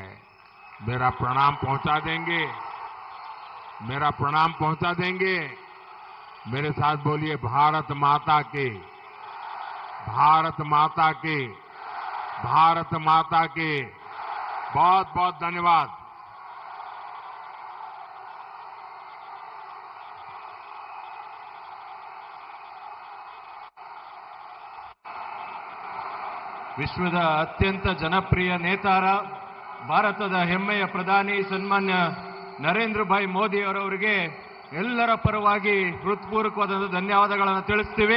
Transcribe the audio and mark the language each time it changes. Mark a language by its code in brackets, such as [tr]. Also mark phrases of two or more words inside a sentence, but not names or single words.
[hi] मेरा प्रणाम पहुंचा देंगे? मेरा प्रणाम पहुंचा देंगे? मेरे साथ बोलिए, भारत माता के, भारत माता के, भारत माता के। बहुत बहुत धन्यवाद। [kn] ವಿಶ್ವದ ಅತ್ಯಂತ ಜನಪ್ರಿಯ ನೇತಾರ, ಭಾರತದ ಹೆಮ್ಮೆಯ ಪ್ರಧಾನಿ ಸನ್ಮಾನ್ಯ ನರೇಂದ್ರ ಭಾಯ್ ಮೋದಿ ಅವರವರಿಗೆ ಎಲ್ಲರ ಪರವಾಗಿ ಹೃತ್ಪೂರ್ವಕವಾದ ಧನ್ಯವಾದಗಳನ್ನು ತಿಳಿಸ್ತೀವಿ.